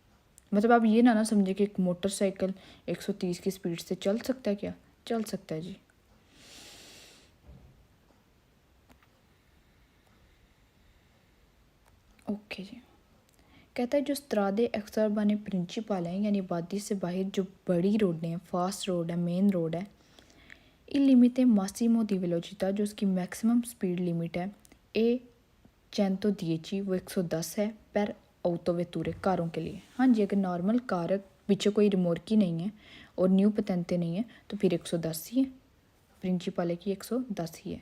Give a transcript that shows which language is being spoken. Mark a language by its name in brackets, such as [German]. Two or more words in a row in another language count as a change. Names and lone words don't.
[Hindi] मतलब आप ये ना समझे कि एक मोटरसाइकिल 130 की स्पीड से चल सकता है, क्या चल सकता है जी। ओके जी। कहता है जो [Italian] strade extraurbane principali [Hindi] हैं यानी आबादी से बाहर जो बड़ी रोडें हैं, फास्ट रोड है, मेन रोड है, [Italian] il limite massimo di velocità [Hindi] जो उसकी [English] maximum speed limit [Hindi] है ए 110 वो 110 है पर autovetture कारों के लिए। हाँ जी, अगर [English] normal car [Hindi] पीछे कोई रिमोर्की नहीं है और [Italian] neo patente [Hindi] नहीं है तो फिर 110 ही है। प्रिंसिपाले की 110 ही है।